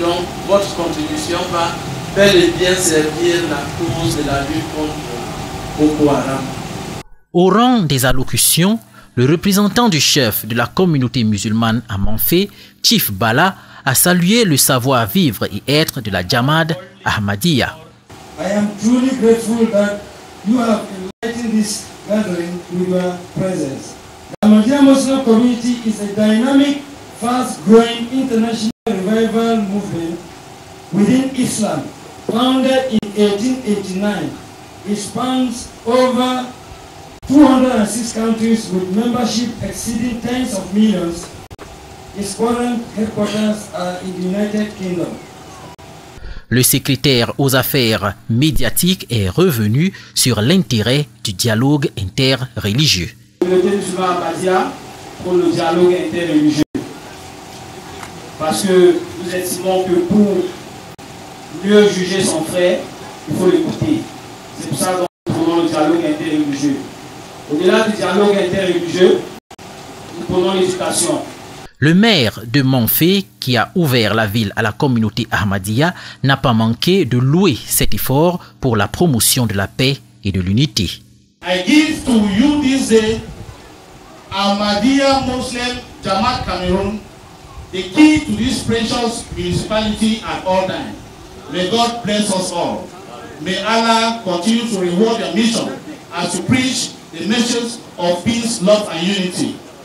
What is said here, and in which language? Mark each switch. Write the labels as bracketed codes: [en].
[fr] Donc, votre contribution va bel et bien servir la cause de la lutte contre Boko Haram. Au rang des allocutions, le représentant du chef de la communauté musulmane à Manfé, Chief Bala, a salué le savoir-vivre et être de la Jamad Ahmadiyya. [en] I am truly grateful that you have enlightened this gathering with your presence. The Ahmadiyya Muslim community is a dynamic, fast-growing international revival movement within Islam. Founded in 1889, it spans over 206 countries with membership exceeding tens of millions. Its current headquarters are in the United Kingdom. [fr] Le secrétaire aux affaires médiatiques est revenu sur l'intérêt du dialogue interreligieux. La communauté musulmane Ahmadiyya pour le dialogue interreligieux. parce que nous estimons que pour mieux juger son frère, il faut l'écouter. C'est pour ça que nous prenons le dialogue interreligieux. Au-delà du dialogue interreligieux, nous prenons l'éducation. Le maire de Manfé, qui a ouvert la ville à la communauté Ahmadiyya, n'a pas manqué de louer cet effort pour la promotion de la paix et de l'unité. [en] I give to you this day, Ahmadiyya Muslim Jamaat Cameroon, the key to this precious municipality at all times. May God bless us all. May Allah continue to reward your mission as you preach the message of peace, love, and unity.